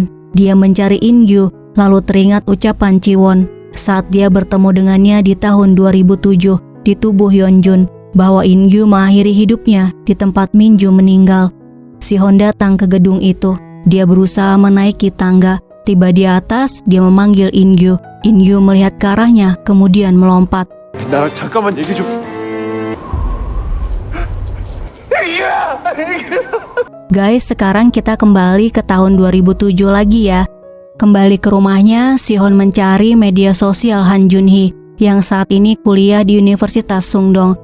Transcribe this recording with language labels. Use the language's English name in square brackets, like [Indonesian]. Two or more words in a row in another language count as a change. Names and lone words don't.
[Indonesian] Dia mencari In-gyu, lalu teringat ucapan Jiwon saat dia bertemu dengannya di tahun 2007 di tubuh Yeonjun. bahwa In-gyu mengakhiri hidupnya di tempat Min-ju meninggal. Si-hon datang ke gedung itu. Dia berusaha menaiki tangga. Tiba di atas, dia memanggil In-gyu. In-gyu melihat ke arahnya, kemudian melompat. [Korean] 나랑 잠깐만 얘기 좀. [Indonesian] Guys, sekarang kita kembali ke tahun 2007 lagi ya. Kembali ke rumahnya, Si-hon mencari media sosial Han Junhee yang saat ini kuliah di Universitas Sungdong.